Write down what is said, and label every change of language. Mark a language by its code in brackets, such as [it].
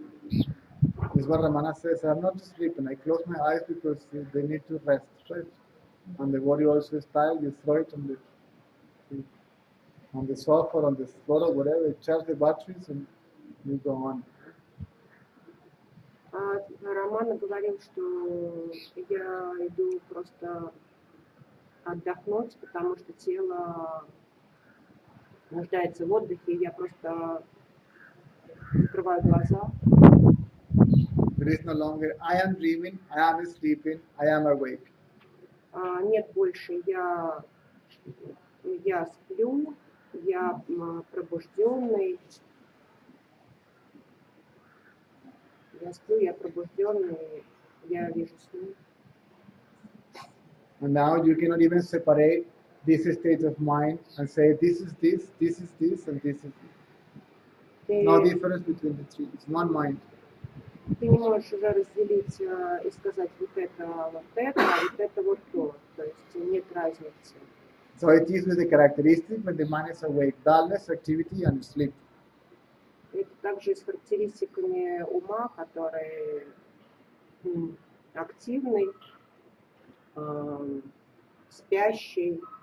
[en] This is what Ramana says. I'm not sleeping. I close my eyes because they need to rest, right? And the body also is tired. You throw it on the sofa, on the floor, or whatever. You charge the batteries and you go on. [ru] Роман говорил, что я иду просто отдохнуть, потому что тело нуждается в отдыхе, и я просто закрываю глаза. [en] There is no longer I am dreaming, I am sleeping, I am awake. [ru] Нет больше я сплю, я пробужденный. Я сплю, я пробужденный, я вижу сны. [en] And now you cannot even separate this state of mind and say this is this, this is this, and this is this. No difference between the three. It's one mind. [ru] Ты не можешь уже разделить и сказать вот это, а вот это вот то. То есть нет разницы. [en] So it is with the characteristic when the mind is awake, dullness, activity, and sleep. [ru] Это также и с характеристиками ума, который активный, спящий.